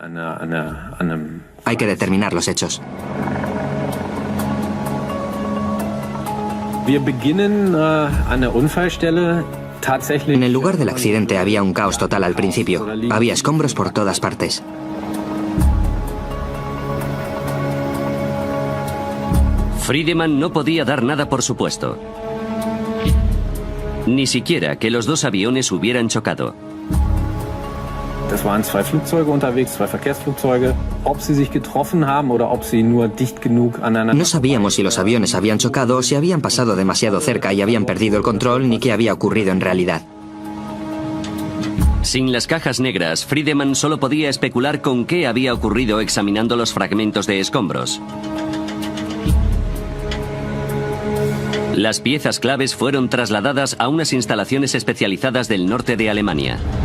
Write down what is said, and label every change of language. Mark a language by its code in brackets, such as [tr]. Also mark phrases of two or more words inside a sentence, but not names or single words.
[es] Hay que determinar los hechos. En el lugar del accidente había un caos total al principio. Había escombros por todas partes. Friedemann no podía dar nada por supuesto. Ni siquiera que los dos aviones hubieran chocado. [de] Das waren zwei Flugzeuge unterwegs, zwei Verkehrsflugzeuge. Ob sie sich getroffen haben oder ob sie nur dicht genug aneinander. [es] No sabíamos si los aviones habían chocado o si habían pasado demasiado cerca y habían perdido el control, ni qué había ocurrido en realidad. Sin las cajas negras, Friedemann solo podía especular con qué había ocurrido examinando los fragmentos de escombros. Las piezas claves fueron trasladadas a unas instalaciones especializadas del norte de Alemania.